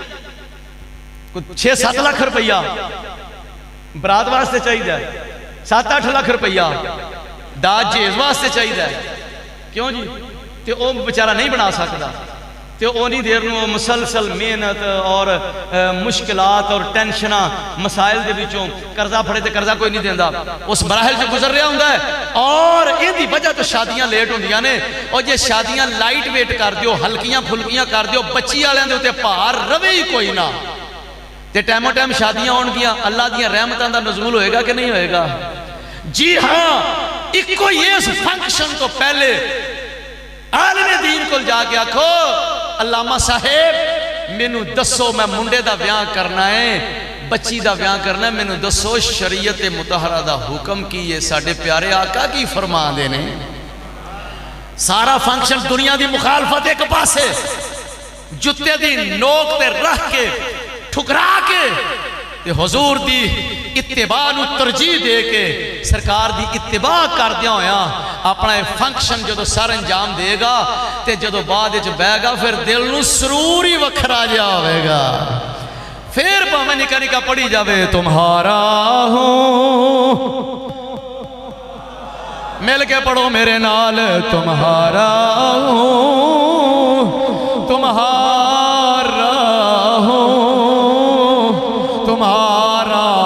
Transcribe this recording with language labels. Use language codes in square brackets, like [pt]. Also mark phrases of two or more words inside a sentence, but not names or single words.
[pa] 6-7 لاکھ روپیہ برات واسطے چاہیے 7-8 لاکھ روپیہ داج جیز واسطے چاہیے کیوں جی تے وہ بیچارہ نہیں بنا سکتا تے اونی دیر نو مسلسل محنت اور مشکلات اور ٹینشنہ مسائل دے وچوں قرضہ پھڑے تے قرضہ کوئی نہیں دیندا اس مراحل سے گزر رہا ہوندا ہے اور ان دی وجہ تو شادیاں لیٹ ہوندیاں نے اور یہ شادیاں [en] light weight [pa] کر دیو ہلکیاں پھلکیاں کر دیو بچی والے دے اوتے پار روے ہی کوئی نہ تے ٹائم ٹائم شادیاں ہون گیاں اللہ دیاں رحمتاں دا نزول ہوئے گا کہ نہیں ہوئے گا جی ہاں ایک کوئی اس فنکشن تو پہلے عالم دین کو جا کے آکھو علامہ صاحب مینوں دسو میں منڈے دا بیان کرنا ہے بچی دا بیان کرنا ہے، مینوں دسو شریعت مطہرہ دا حکم کی یہ ساڈے پیارے آقا کی فرما دے نے؟ سارا فنکشن دنیا دی مخالفت ایک پاسے، جتے دی نوک تے رکھ کے ٹھکرا کے تے حضور دی اتباع نو ترجیح دے کے سرکار دی اتباع کر دیا ہویا اپنا فنکشن جدو سر انجام دے گا تے جدو بعد وچ بہ گا پھر دل نو سرور ہی وکھرا جا ہوئے گا، پھر پاویں نکا نکا پڑھی جاوے [ur] تمہارا ہوں، [pa] مل کے پڑھو میرے نال [ur] تمہارا ہوں، تمہارا ہوں، تمہارا